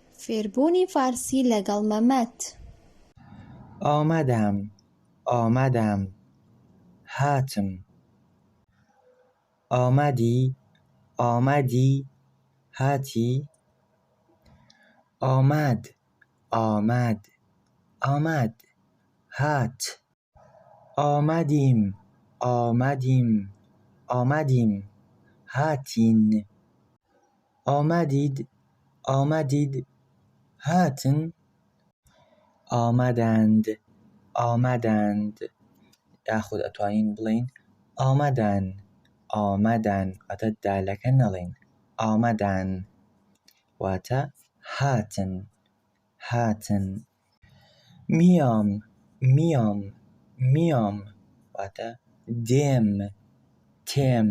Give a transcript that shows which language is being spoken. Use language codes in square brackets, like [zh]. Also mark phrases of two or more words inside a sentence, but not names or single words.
[ckb] فێربوونی فارسی لەگەڵ مەمەت. [fa] آمدم، آمدم، هاتم. آمدی، آمدی، هاتی. آمد، آمد، آمد، هات. آمدیم، آمدیم، آمدیم، هاتین. آمدید، آمدید، هاتن. آمدند، آمدند، [ckb] یاخود ئەتوانین بڵێین ئامەدان، ئامەدان واتە دالەکە نەڵێین، ئامەدان واتە هاتن، هاتن. [fa] میام، میام، میام [ckb] واتە دێم، تێم.